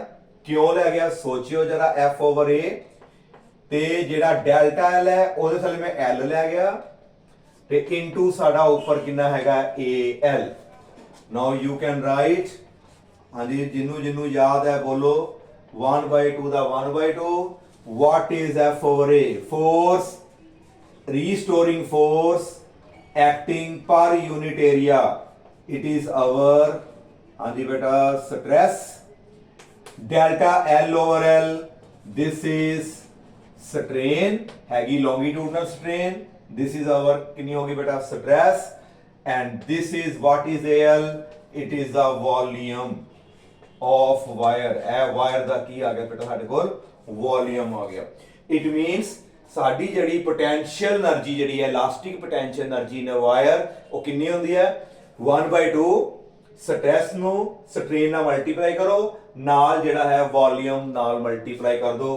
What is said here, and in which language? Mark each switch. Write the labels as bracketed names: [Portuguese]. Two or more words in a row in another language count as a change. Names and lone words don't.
[Punjabi] ਕਿਉਂ ਲੈ ਗਿਆ ਸੋਚਿਓ ਜਰਾ। F/A ਤੇ ਜਿਹੜਾ ਡੈਲਟਾ L ਹੈ ਉਹਦੇ ਥੱਲੇ ਮੈਂ L ਲੈ ਗਿਆ ਤੇ ਇਨਟੂ ਸਾਡਾ ਉੱਪਰ ਕਿੰਨਾ ਹੈਗਾ AL। [English] now you can write, [Punjabi] ਹਾਂਜੀ ਜਿਹਨੂੰ ਯਾਦ ਹੈ ਬੋਲੋ 1/2 ਦਾ 1/2। [English] what is F/A? force, restoring force acting per unit area. it is our [Punjabi] ਹਾਂਜੀ ਬੇਟਾ [English] stress delta L/L। this is strain ਹੈਗੀ longitudinal strain। this is our [Punjabi] ਕਿੰਨੀ ਹੋਗੀ ਬੇਟਾ [English] stress and this is what is AL? it is the volume of wire। [Punjabi] ਇਹ ਵਾਇਰ ਦਾ ਕੀ ਆ ਗਿਆ ਬੇਟਾ ਸਾਡੇ ਕੋਲ ਵੋਲਿਊਮ ਆ ਗਿਆ। [English] it means [Punjabi] ਸਾਡੀ ਜਿਹੜੀ [English] potential energy [Punjabi] ਜਿਹੜੀ ਹੈ [English] elastic potential energy [Punjabi] ਨੇ ਵਾਇਰ ਉਹ ਕਿੰਨੀ ਹੁੰਦੀ ਹੈ 1/2 ਸਟ੍ਰੈਸ ਨੂੰ ਸਟ੍ਰੇਨ ਨਾਲ ਮਲਟੀਪਲਾਈ ਕਰੋ, ਨਾਲ ਜਿਹੜਾ ਹੈ ਵੋਲਿਊਮ ਨਾਲ ਮਲਟੀਪਲਾਈ ਕਰ ਦੋ।